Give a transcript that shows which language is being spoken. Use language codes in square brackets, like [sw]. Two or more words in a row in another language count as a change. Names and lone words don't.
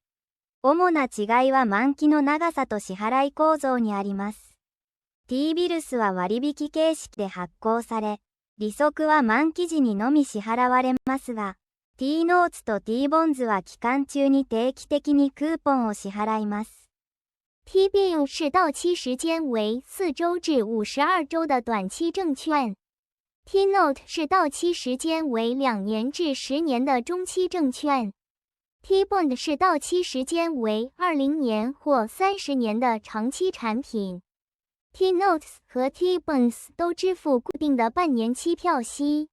[ja] 主な違いは満期の長さと支払い構造にあります。T-ビルスは割引形式で発行され、利息は満期時にのみ支払われますが、T ノーツと T ボンズは期間中に定期的にクーポンを支払います。 [zh] T-bill 是到期时间为4周至52周的短期证券。T-note 是到期时间为2年至10年的中期证券。T-bond 是到期时间为20年或30年的长期产品。T-notes 和 T-bonds 都支付固定的半年期票息。